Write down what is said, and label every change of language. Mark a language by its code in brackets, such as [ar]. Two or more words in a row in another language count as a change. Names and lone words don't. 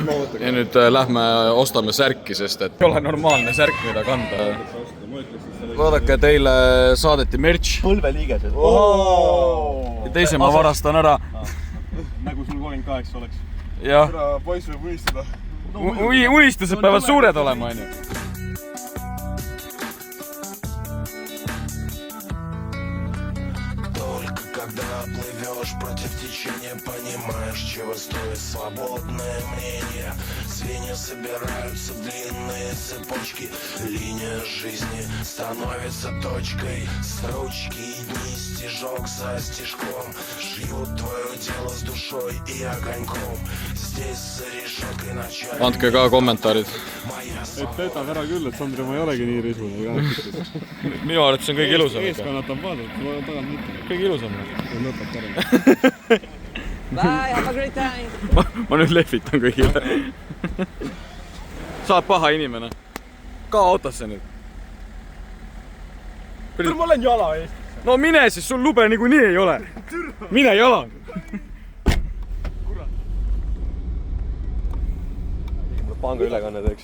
[et] Ja nüüd lähme ostame särki, sest et ei ole normaalne särk, mida kanda. Vaadake, teile saadeti merch. Põlveliigesed. Ja teise ma varastan ära. Nagu sul 38 oleks. Jah, Poiss võib unistada. unistused peavad suured olema, on ju. [ru] Когда плывешь против течения, понимаешь, чего стоит свободное мнение. Звенья собираются в длинные цепочки. Линия жизни становится точкой. Строчки и дни стежок за стежком шьют твое дело с душой и огоньком. Здесь за решеткой начальник. [et] Andke ka kommentaarid. Et petab ära küll, et Sandri ma ei olegi nii risune. Minu arvates on kõige ilusam. Eeskonnat on vaadata, ma tagant mitte. Kõige ilusam. Lõpeb parem. [en] Bye, have a great time. [et] Ma nüüd lehvitan kõigile. Saab paha inimene. Ka autosse nüüd. Ma olen jala eest. No mine siis, sul lube niikuinii ei ole. Mine jala. Panga ülekanne teeks.